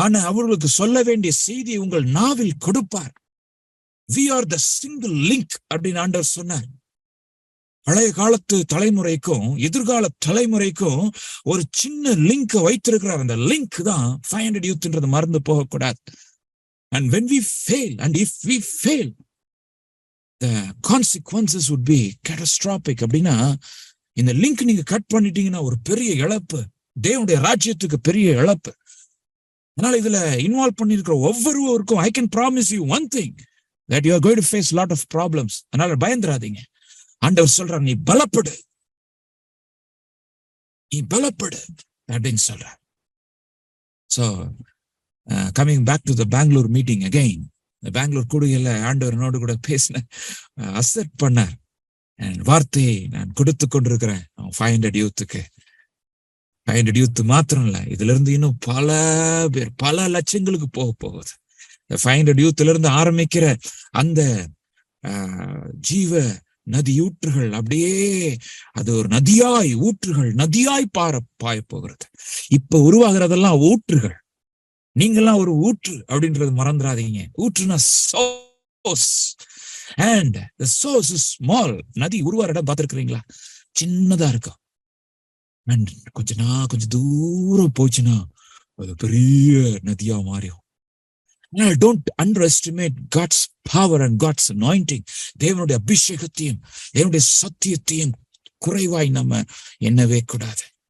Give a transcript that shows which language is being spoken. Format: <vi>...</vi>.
<ta>அவர்களுக்கு சொல்ல வேண்டிய செய்தியை உங்கள் நாவில் கொடுப்பார்.</ta> <en>We are the single link</en> <ta>அப்படின்னு ஆண்டவர் சொன்னார். பழைய காலத்து தலைமுறைக்கும் எதிர்கால தலைமுறைக்கும் ஒரு சின்ன லிங்க் வைத்திருக்கிறார். அந்த லிங்க் தான் 500 யூத்ன்றது மறந்து போகக்கூடாது.</ta> <en>And when we fail, and if we fail, the consequences would be catastrophic.</en> <ta>அப்படின்னா இந்த லிங்க் நீங்க கட் பண்ணிட்டீங்கன்னா ஒரு பெரிய இழப்பு, தேவனுடைய ராஜ்யத்துக்கு பெரிய இழப்பு. அதனால இதுல இன்வால்வ் பண்ணிருக்கிற ஒவ்வொருவருக்கும்</ta> <en>I can promise you one thing, that you are going to face a lot of problems.</en> <ta>அதனால பயந்துராதீங்க. ஆண்டவர் சொல்றார், நீ பலப்படு, நீ பலப்படு அப்படின்னு சொல்ற.</ta> <en>So coming back to the Bangalore meeting again,</en> <ta>இந்த பெங்களூர் கூடுகையில ஆண்டவரனோடு கூட பேசின அசெப்ட் பண்ணார். வார்த்தையை நான் கொடுத்து கொண்டிருக்கிறேன் 500 யூத்துக்கு. 500 யூத் மாத்திரம் இல்ல, இதுல இருந்து இன்னும் பல பேர், பல லட்சங்களுக்கு போக போகுது. 500 யூத்ல இருந்து ஆரம்பிக்கிற அந்த ஜீவ நதி ஊற்றுகள் அப்படியே அது ஒரு நதியாய் ஊற்றுகள் நதியாய் பாய போகிறது. இப்ப உருவாகிறதெல்லாம் ஊற்றுகள். நீங்கெல்லாம் ஒரு ஊற்று அப்படின்றது மறந்துடாதீங்க. ஊற்றுனா source,</ta> <en>and the source is small.</en> <ta>நதி உருவார இடம் பார்த்திருக்கிறீங்களா? சின்னதா இருக்கும். அண்ட் கொஞ்சம் தூரம் போச்சுன்னா அது பெரிய நதியா மாறிடும்.</ta> <en>Don't underestimate God's power and God's anointing.</en> <ta>தேவனுடைய அபிஷேகத்தையும் தேவனுடைய சத்தியத்தையும் குறைவாய் நம்ம எண்ணவே கூடாது.</ta>